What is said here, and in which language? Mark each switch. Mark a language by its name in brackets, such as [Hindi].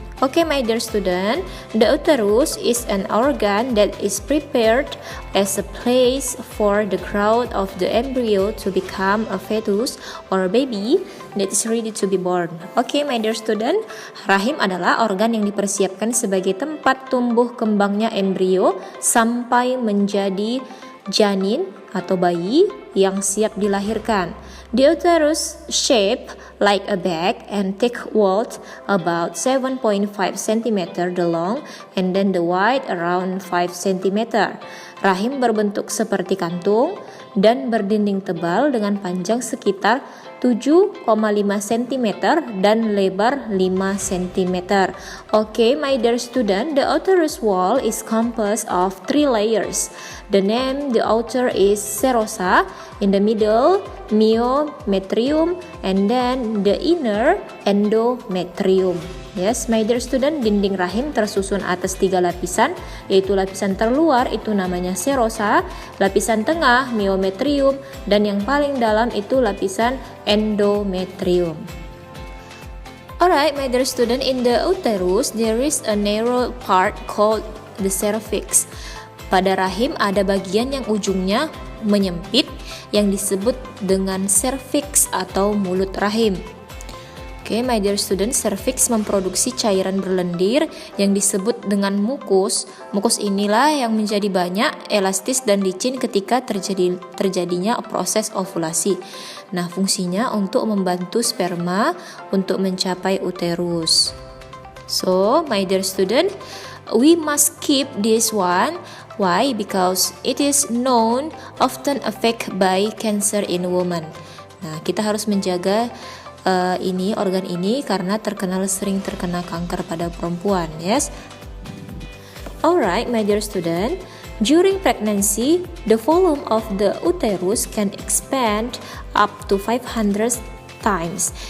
[English] Okay, my dear student, the uterus is an organ that is prepared as a place for the growth of the embryo to become a fetus or a baby that is ready to be born. Okay, my dear student, [Indonesian] rahim adalah organ yang dipersiapkan sebagai tempat tumbuh kembangnya embrio sampai menjadi janin atau bayi yang siap dilahirkan. [English] The uterus shape like a bag and thick walled about 7.5 cm the long and then the wide around 5 cm. [Indonesian] Rahim berbentuk seperti kantung dan berdinding tebal dengan panjang sekitar 7,5 cm dan lebar 5 cm. [English] Okay, my dear student, the uterus wall is composed of 3 layers. The name the outer is serosa, in the middle myometrium, and then the inner endometrium. Yes, my dear student, [Indonesian] dinding rahim tersusun atas 3 lapisan, yaitu lapisan terluar itu namanya serosa, lapisan tengah myometrium, dan yang paling dalam itu lapisan endometrium. [English] Alright, my dear student, in the uterus there is a narrow part called the cervix. [Indonesian] Pada rahim ada bagian yang ujungnya menyempit yang disebut dengan cervix atau mulut rahim. Oke, [English] my dear student, [Indonesian] cervix memproduksi cairan berlendir yang disebut dengan mukus. Mukus inilah yang menjadi banyak, elastis dan licin ketika terjadinya proses ovulasi. Nah, fungsinya untuk membantu sperma untuk mencapai uterus. [English] So, my dear student, we must keep this one. Why? Because it is known often affected by cancer in women. [Indonesian] Nah, kita harus menjaga organ ini karena sering terkena kanker pada perempuan. [English] Yes. Alright, my dear student. During pregnancy, the volume of the uterus can expand up to 500 times.